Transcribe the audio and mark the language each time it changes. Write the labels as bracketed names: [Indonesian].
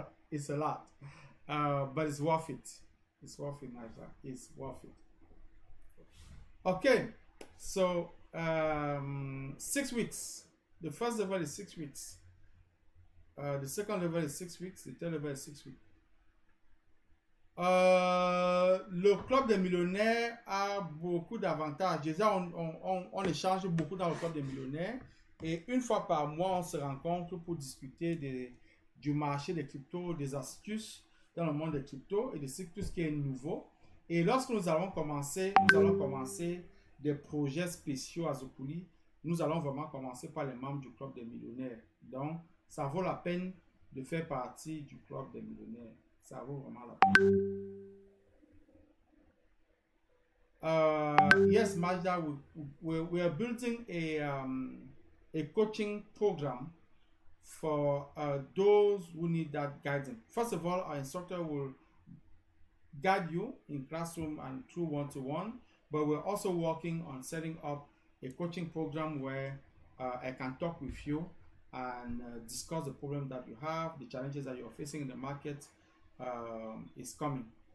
[English] It's a lot, but it's worth it. It's worth it, Naja. It's worth it. Okay, so 6 weeks. The first level is 6 weeks. The second level is 6 weeks. The third level is 6 weeks. [French] Le club des millionnaires a beaucoup d'avantages. Déjà, on échange beaucoup dans le club des millionnaires. Et une fois par mois, on se rencontre pour discuter du marché des cryptos, des astuces dans le monde des cryptos et de tout ce qui est nouveau. Et lorsque nous allons commencer des projets spéciaux à Zukulee, nous allons vraiment commencer par les membres du club des millionnaires. Donc, ça vaut la peine de faire partie du club des millionnaires. Ça vaut vraiment la peine. [English] Yes, Majda, we are building a coaching program for those who need that guidance. First of all, our instructor will guide you in classroom and through one-to-one, but we're also working on setting up a coaching program where I can talk with you and discuss the problem that you have, the challenges that you're facing in the market is coming.